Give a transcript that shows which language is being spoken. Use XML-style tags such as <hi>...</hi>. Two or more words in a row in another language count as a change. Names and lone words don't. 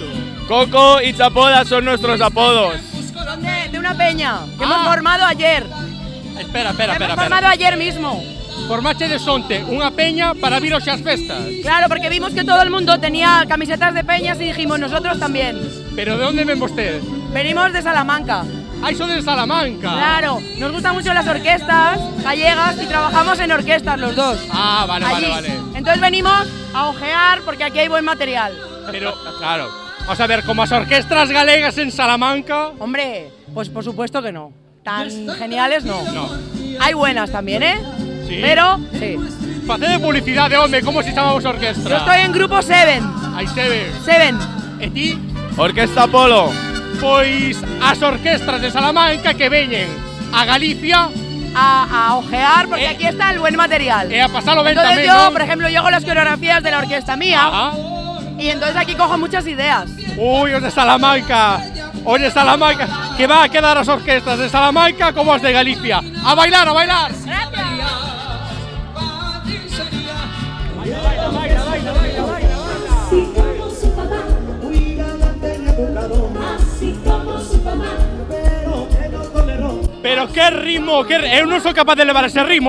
<es>Coco y Chapoda son nuestros apodos. Son de una peña que hemos formado ayer. Espera. Hemos formado ayer mismo.</es> <gl>Formache de Sonte, unha peña para vir hoxe as festas.</gl> <es>Claro, porque vimos que todo el mundo tenía camisetas de peñas y dijimos nosotros también.</es> <gl>Pero de onde ven vostedes?</gl> <es>Venimos de Salamanca. Ah, son de Salamanca. Claro, nos gustan mucho las orquestas gallegas y trabajamos en orquestas los dos. Ah, vale. Entonces venimos a ojear porque aquí hay buen material. Pero, claro, vamos a ver,</es> <gl>como as orquestras galegas en Salamanca...</gl> <es>Hombre, pues por supuesto que no. Tan geniales no. No. Hay buenas también, ¿eh? Sí. Pero, sí.</es> <gl>Facede publicidade, home, como se chamamos a orquestra?</gl> <es>Yo estoy en grupo Seven.</es> <gl>Hai Seven. Seven. E ti? Orquesta Polo. Pois as orquestras de Salamanca que veñen a Galicia</gl> <es>a ojear porque aquí está el buen material.</es> <gl>E a pasalo ben</gl> <es>entonces</es> <gl>tamén,</gl> <es>yo, ¿no? por ejemplo, yo hago las coreografías de la orquesta mía. Ajá. Y entonces aquí cojo muchas ideas.</es> <gl>Uy, os de Salamanca. Oye,</gl> <es>Salamanca, que va a quedar</es> <gl>as orquestas de Salamanca como as de Galicia. A bailar, a bailar. Pero que ritmo, eu non sou capaz de levar ese ritmo,</gl>